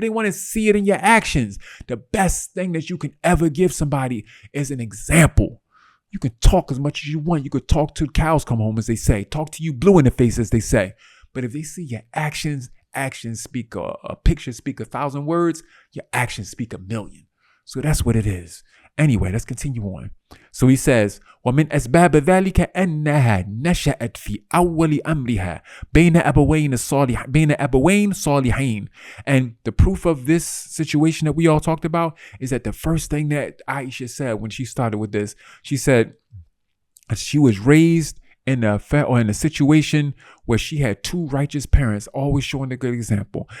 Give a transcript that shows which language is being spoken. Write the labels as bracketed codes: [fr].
[en] They want to see it in your actions. The best thing that you can ever give somebody is an example. You can talk as much as you want. You could talk till cows come home, as they say. Talk to you blue in the face, as they say. But if they see your actions speak a picture, speak 1,000 words, your actions speak 1,000,000. So that's what it is. Anyway, let's continue on. So he says, [ar] وَمِنْ أَسْبَابِ ذَلِكَ أَنَّهَا نَشَأَتْ فِي أَوَّلِ أَمْرِهَا بَيْنَ أَبَوَيْنِ صَالِحَيْنِ. [en] And the proof of this situation that we all talked about is that the first thing that Aishah said when she started with this, she said she was raised in a situation where she had two righteous parents, always showing a good example.